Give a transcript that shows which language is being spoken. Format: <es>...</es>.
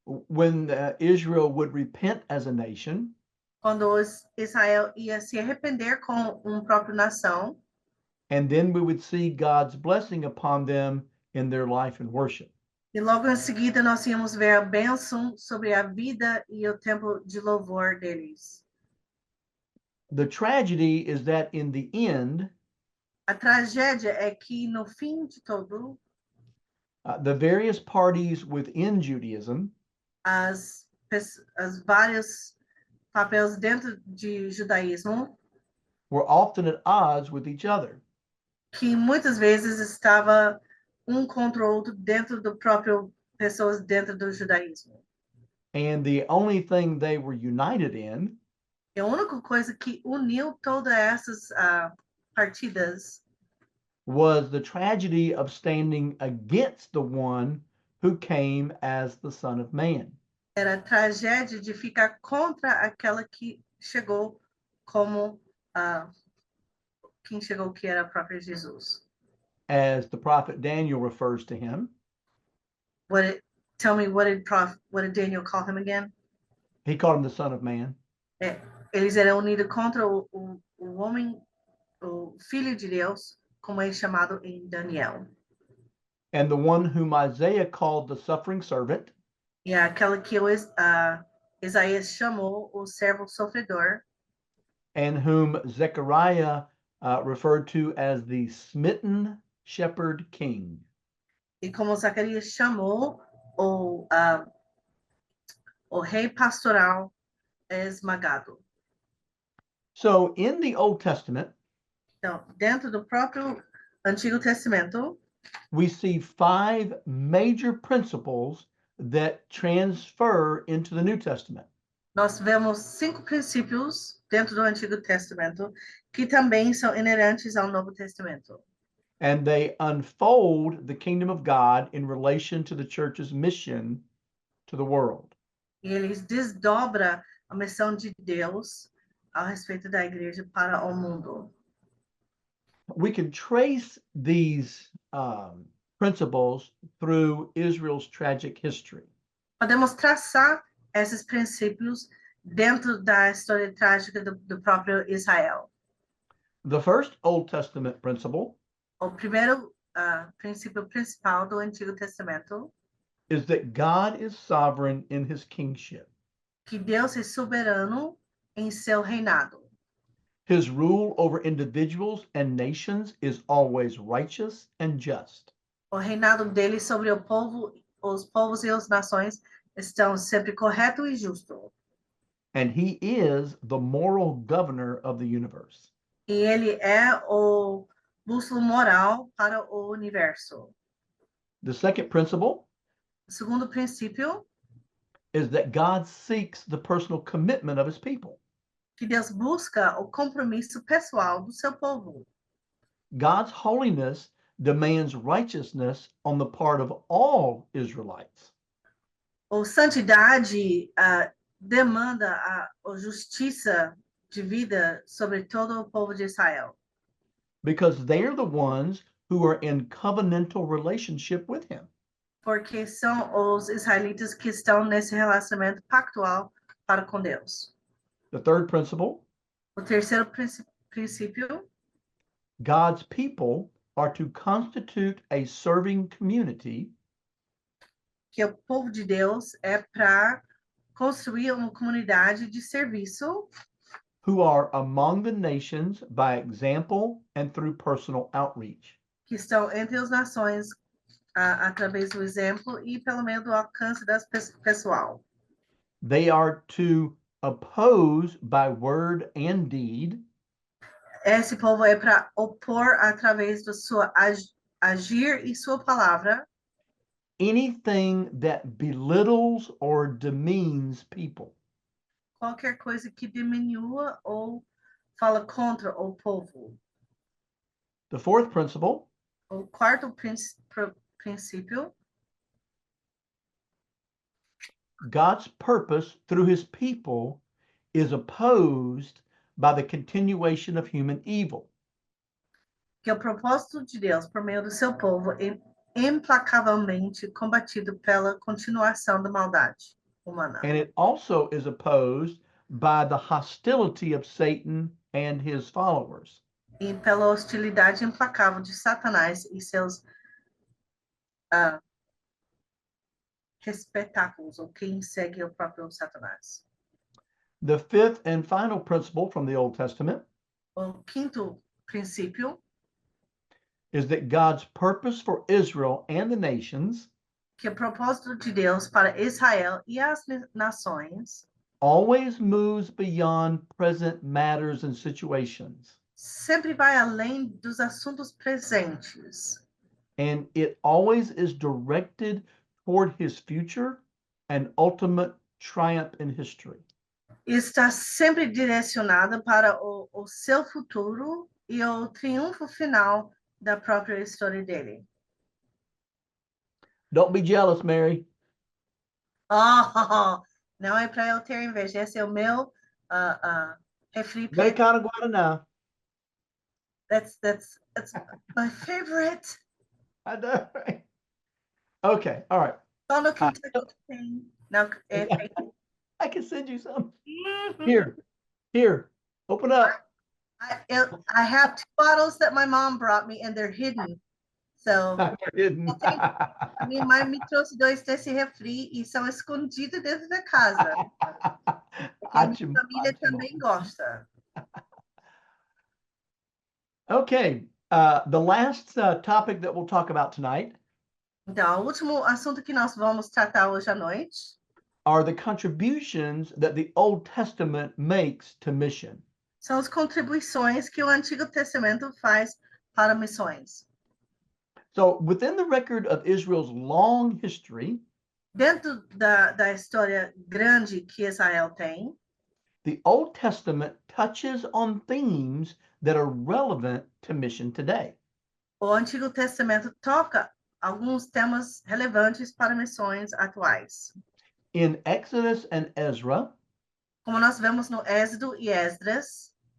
<en>when Israel would repent as a nation</en> <pt>quando Israel ia se arrepender com própria nação,</pt> <en>and then we would see God's blessing upon them in their life and worship.</en> <pt>e logo em seguida nós íamos ver a bênção sobre a vida e o tempo de louvor deles.</pt> <en>The tragedy is that in the end,</en> <pt>A tragédia é que, no fim de todo,</pt> <en>the various parties within Judaism</en> <pt>as vários papéis dentro de judaísmo,</pt> <en>were often at odds with each other.</en> <pt>que muitas vezes estava contra o outro dentro do próprio pessoas dentro do judaísmo.</pt> <en>And the only thing they were united in</en> <pt>E a única coisa que uniu todas essas partidas</pt> <en>was the tragedy of standing against the one who came as the Son of Man.</en> <pt>era a tragédia de ficar contra aquela que chegou como quem chegou que era o próprio Jesus.</pt> <en>As the prophet Daniel refers to him, Tell me, what did Daniel call him again? he called him the Son of Man.</en> <pt>Eles eram unidos contra o homem, o Filho de Deus, como é chamado em Daniel.</pt> <en>And the one whom Isaiah called the suffering servant</en> <pt>E aquela que Isaías chamou o servo sofredor,</pt> <en>and whom Zechariah referred to as the smitten shepherd king.</en> <pt>e como Zacarias chamou o rei pastoral esmagado.</pt> <en>So in the Old Testament,</en> <pt>Então, dentro do próprio Antigo Testamento,</pt> <en>we see 5 major principles that transfer into the New Testament.</en> <pt>nós vemos 5 princípios dentro do Antigo Testamento que também são inerentes ao Novo Testamento.</pt> <en>And they unfold the kingdom of God in relation to the church's mission to the world.</en> <pt>E eles desdobram a missão de Deus a respeito da igreja para o mundo.</pt> <en>We can trace these principles through Israel's tragic history.</en> <pt>Podemos traçar esses princípios dentro da história trágica do próprio Israel.</pt> <en>The first Old Testament principle</en> <pt>O primeiro princípio principal do Antigo Testamento</pt> <en>is that God is sovereign in his kingship.</en> <pt>que Deus é soberano em seu reinado.</pt> <en>His rule over individuals and nations is always righteous and just.</en> <pt>O reinado dele sobre o povo, os povos e as nações estão sempre correto e justo.</pt> <en>And he is the moral governor of the universe.</en> <pt>E ele é o bússola moral para o universo.</pt> <en>The second principle</en> <pt>O segundo princípio,</pt> <en>is that God seeks the personal commitment of his people.</en> <pt>que Deus busca o compromisso pessoal do seu povo.</pt> <en>God's holiness demands righteousness on the part of all Israelites.</en> <pt>O santidade demanda a justiça de vida sobre todo o povo de Israel,</pt> <en>Because they're the ones who are in covenantal relationship with him.</en> <pt>porque são os israelitas que estão nesse relacionamento pactual para com Deus.</pt> <en>The third principle,</en> <pt>O terceiro princípio,</pt> <en>God's people are to constitute a serving community</en> <pt>que o povo de Deus é para construir uma comunidade de serviço</pt> <en>who are among the nations by example and through personal outreach.</en> <pt>que estão entre as nações através do exemplo e pelo meio do alcance das pessoal.</pt> <en>They are to oppose by word and deed</en> <pt>Esse povo é para opor através do seu agir e sua palavra</pt> <en>anything that belittles or demeans people.</en> <pt>qualquer coisa que diminua ou fala contra o povo.</pt> <en>The fourth principle</en> <pt>O quarto princípio,</pt> <en>God's purpose through his people is opposed by the continuation of human evil.</en> <pt>que o propósito de Deus por meio do seu povo é implacavelmente combatido pela continuação da maldade humana.</pt> <en>And it also is opposed by the hostility of Satan and his followers.</en> <pt>E pela hostilidade implacável de Satanás e seus respetáculos, ou quem segue o próprio Satanás.</pt> <en>The fifth and final principle from the Old Testament</en> <pt>O quinto princípio</pt> <en>is that God's purpose for Israel and the nations</en> <pt>que o propósito de Deus para Israel e as nações</pt> <en>always moves beyond present matters and situations,</en> <pt>sempre vai além dos assuntos presentes.</pt> <en>and it always is directed toward his future and ultimate triumph in history.</en> <pt>Está sempre direcionada para o seu futuro e o triunfo final da própria história dele.</pt> <en>Don't be jealous, Mary.</en> <pt>Oh, não é para eu ter inveja, esse é o meu refri preto. Americana Guaraná.</pt> <en>That's my favorite. I know, right? Okay, all right.</en> <pt>Só no Kentucky tem. Não, é</pt> <en>I can send you some. Here, open up. I have 2 bottles that my mom brought me and they're hidden. So, I'm kidding.</en> <pt>a minha mãe me trouxe 2 desse refri e são escondidos dentro da casa. Porque a minha família também gosta.</pt> <en>Okay, the last topic that we'll talk about tonight</en> <pt>Então, o último assunto que nós vamos tratar hoje à noite</pt> <en>are the contributions that the Old Testament makes to mission.</en> <pt>são as contribuições que o Antigo Testamento faz para missões.</pt> <en>So, within the record of Israel's long history,</en> <pt>Dentro da história grande que Israel tem,</pt> <en>the Old Testament touches on themes that are relevant to mission today.</en> <pt>o Antigo Testamento toca alguns temas relevantes para missões atuais.</pt> <en>In Exodus and Ezra,</en> <pt>Como nós vemos no Êxodo e Esdras,</pt>